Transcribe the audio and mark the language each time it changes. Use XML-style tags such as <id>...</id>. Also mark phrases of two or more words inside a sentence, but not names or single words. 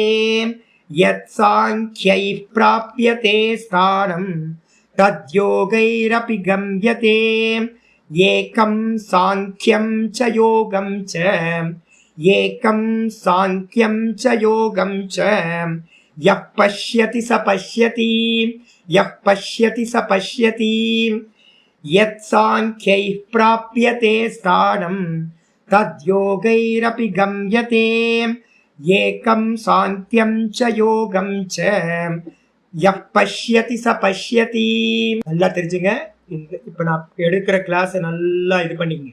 <sa>यत् सांख्यैः प्राप्यते स्थानं तद्योगैरपि गम्यते. एकं सांख्यं च योगं च, एकं सांख्यं च योगं च. यः पश्यति स पश्यति, यः पश्यति स पश्यति. यत् सांख्यैः प्राप्यते स्थानं तद्योगैरपि गम्यते. एकं सांख्यं च योगं च. यः पश्यति स पश्यति.</sa> <ta>நல்லா தெரிஞ்சுங்க. இப்ப நான் எடுக்கிற கிளாஸ் நல்லா இது பண்ணிக்கங்க.</ta>